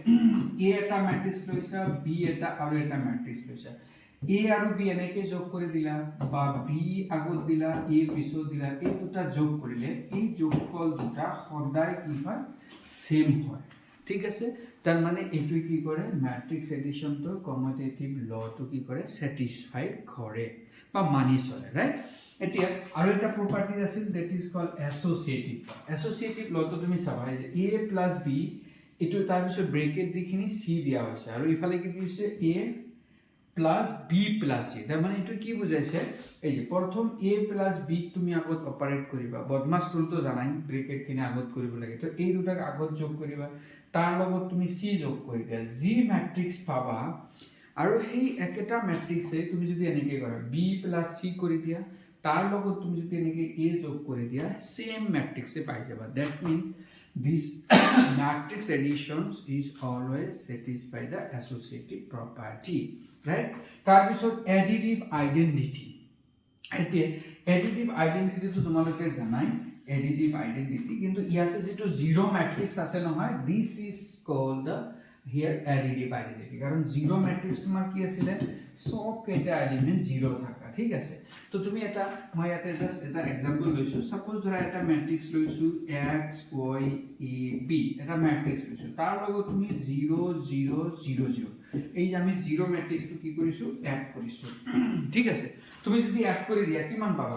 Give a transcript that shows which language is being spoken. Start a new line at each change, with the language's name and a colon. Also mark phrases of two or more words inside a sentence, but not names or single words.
Assamese: a এটা ম্যাট্ৰিক্স লৈছা b এটা আৰু এটা ম্যাট্ৰিক্স লৈছা a আৰু b এনেকে যোগ কৰি দিলা বা b আগত দিলা a পিছত দিলা এই দুটা যোগ কৰিলে এই যোগফল দুটা সদায় কি হয় সেম হয় ঠিক আছে তাৰ মানে এটো কি কৰে
English: matrix addition
Assamese: তো
English: commutative law
Assamese: তো কি কৰে স্যাটিসফাই কৰে বা মানি চলে ৰাইট এতিয়া আৰু এটা প্ৰপাৰ্টি আছিল
English: that is called associative law
Assamese: তো তুমি চাবা যে a প্লাস b এটো তাৰ পিছত ব্ৰেকেট দিখিনি c দিয়া হৈছে আৰু ইফালে কি দিছে a প্লাস b প্লাস c তাৰ মানে এটো কি বুজাইছে এই যে প্ৰথম a প্লাস b তুমি আগত অপাৰেট কৰিবা
English: BODMAS rule
Assamese: তো জানাই ব্ৰেকেট কিনে আগত কৰিব লাগে তো এই দুটাক আগত যোগ কৰিবা তাৰ লগত তুমি c যোগ কৰি দিয়া g ম্যাট্ৰিক্স পাবা আৰু সেই একেটা ম্যাট্ৰিক্সে তুমি যদি এনেকে কৰা b প্লাস c কৰি দিয়া তাৰ লগত তুমি যদি এনেকে a যোগ কৰি দিয়া সেম ম্যাট্ৰিক্সে পাই যাবা
English: that means this matrix addition is always satisfy the associative property right
Assamese: তাৰ বিষয়ত
English: additive identity
Assamese: etie
English: additive identity
Assamese: তো তোমালোকে জানা
English: additive identity
Assamese: কিন্তু ইয়াতে যেতো
English: zero matrix
Assamese: আছে নহয়
English: this is called the here additive identity
Assamese: karon
English: zero matrix
Assamese: তোমাৰ কি আছিলে সব কেইটা
English: element zero
Assamese: thaka ঠিক আছে তো তুমি এটা মই ইয়াতে জাস্ট এটা एग्जांपल লৈছো সাপোজ ধৰা এটা ম্যাট্ৰিক্স লৈছো x y a b এটা ম্যাট্ৰিক্স লৈছো তাৰ লগত তুমি 0 0 0 0 এই যে আমি 0 ম্যাট্ৰিক্স তো কি কৰিছো এড কৰিছো ঠিক আছে তুমি যদি এড কৰি দিয়া কিমান পাবা